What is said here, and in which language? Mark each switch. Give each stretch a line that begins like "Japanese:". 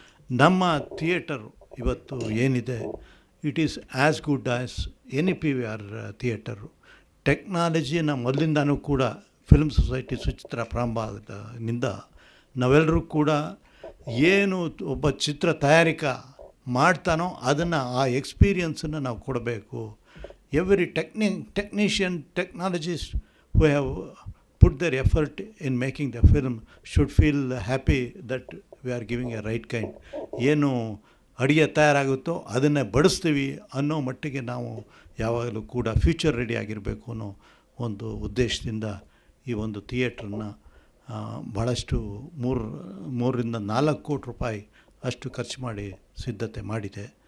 Kannada: ನಮ್ಮ ಥಿಯೇಟರು ಇವತ್ತು ಏನಿದೆ
English: it is as good as any
Kannada: PVR theatre. ಟೆಕ್ನಾಲಜಿನ ಮೊದಲಿಂದನೂ ಕೂಡ ಫಿಲ್ಮ್ ಸೊಸೈಟಿ ಸುಚಿತ್ರ ಪ್ರಾರಂಭದಿಂದ ನಾವೆಲ್ಲರೂ ಕೂಡ ಏನು ಒಬ್ಬ ಚಿತ್ರ ತಯಾರಿಕ ಮಾಡ್ತಾನೋ ಅದನ್ನು ಆ ಎಕ್ಸ್ಪೀರಿಯನ್ಸನ್ನು ನಾವು ಕೊಡಬೇಕು.
English: Every technician technologist who have put their effort in making the film should feel happy that we are giving a right kind.
Kannada: ಏನು ಅಡುಗೆ ತಯಾರಾಗುತ್ತೋ ಅದನ್ನೇ ಬಡಿಸ್ತೀವಿ ಅನ್ನೋ ಮಟ್ಟಿಗೆ ನಾವು ಯಾವಾಗಲೂ ಕೂಡ ಫ್ಯೂಚರ್ ರೆಡಿ ಆಗಿರಬೇಕು ಅನ್ನೋ ಒಂದು ಉದ್ದೇಶದಿಂದ ಈ ಒಂದು ಥಿಯೇಟ್ರನ್ನ ಭಾಳಷ್ಟು 3 ರಿಂದ 4 ಕೋಟಿ ರೂಪಾಯಿ ಅಷ್ಟು ಖರ್ಚು ಮಾಡಿ ಸಿದ್ಧತೆ ಮಾಡಿದೆ.